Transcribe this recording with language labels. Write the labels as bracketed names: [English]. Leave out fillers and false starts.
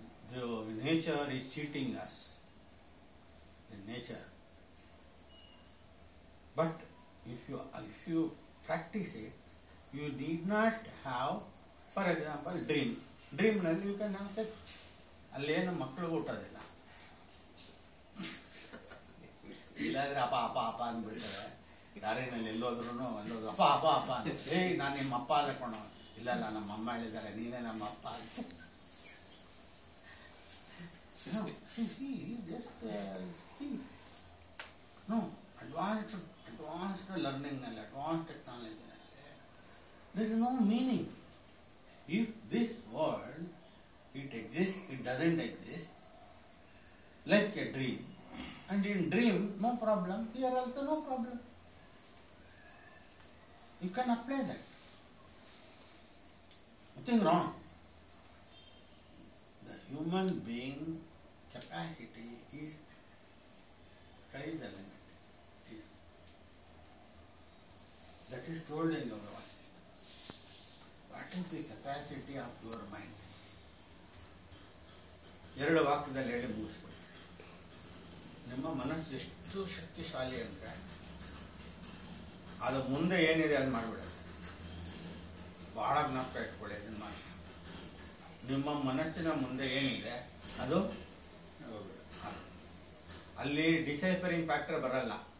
[English] The nature is cheating us. The nature. But if you practice it, you need not have, for example, dream. Dream [Kannada] ನಲ್ಲಿ [English] you can have sex. [Kannada] ಅಲ್ಲೇನು ಮಕ್ಕಳು ಹುಟ್ಟೋದಿಲ್ಲ. ಇಲ್ಲಾದ್ರೆ ಅಪ್ಪ ಅಪ್ಪ ಅಪ್ಪ ಅಂದ್ಬಿಡ್ತಾರೆ. ದಾರಿನಲ್ಲಿ ಎಲ್ಲೋದ್ರೂ ಅಪ್ಪ ಅಪ್ಪ ಅಪ್ಪ ಅಂತ. ನಾನು ನಿಮ್ಮ ಅಪ್ಪ ಅಲ್ಲಕೋಣ. ಇಲ್ಲ ನಮ್ಮ ಅಮ್ಮ ಹೇಳಿದ್ದಾರೆ, ನೀನೇ ನಮ್ಮ ಅಪ್ಪ ಅಂತ. [English] No, just think. No, advanced learning and advanced technology. There is no meaning. If this world, it exists, it doesn't exist, like a dream. And in dream, no problem. Here also no problem. You can apply that. Nothing wrong. The human being capacity is sky is the limit. That is told in Yoga Vasistha. What is the capacity of your mind? [Kannada] ಎರಡು ವಾಕ್ಯದಲ್ಲಿ ಹೇಳಿ ಮುಗಿಸ್ಬಿಡಿ. ನಿಮ್ಮ ಮನಸ್ಸು ಎಷ್ಟು ಶಕ್ತಿಶಾಲಿ ಅಂದರೆ ಅದು ಮುಂದೆ ಏನಿದೆ ಅದು ಮಾಡಿಬಿಡುತ್ತೆ. ಬಹಳ ಜ್ಞಾಪಕ ಇಟ್ಕೊಳ್ಳಿ ಇದನ್ನು ಮಾಡಿ. ನಿಮ್ಮ ಮನಸ್ಸಿನ ಮುಂದೆ ಏನಿದೆ ಅದು ಅಲ್ಲಿ [English] deciphering factor [Kannada] ಬರಲ್ಲ.